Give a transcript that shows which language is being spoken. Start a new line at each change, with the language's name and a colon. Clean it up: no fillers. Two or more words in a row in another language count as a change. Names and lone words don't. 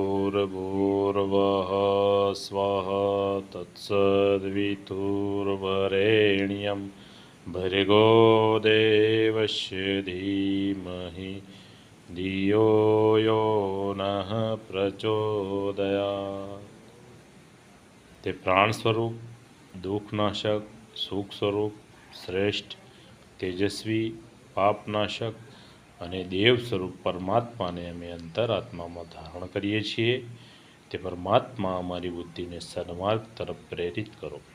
Sanskrit: भूर्भुवः स्वः तत्सद्वितुर्वरेण्यं भर्गो देवस्य धीमहि धियो यो नः प्रचोदयात्।
Gujarati: તે પ્રાણ સ્વરૂપ, દુઃખનાશક, સુખ સ્વરૂપ, શ્રેષ્ઠ, તેજસ્વી, પાપનાશક અને દેવ સ્વરૂપ પરમાત્માને અમે અંતરાત્મામાં ધારણ કરીએ છીએ। તે પરમાત્મા અમારી બુદ્ધિને સન્માર્ગ તરફ પ્રેરિત કરો।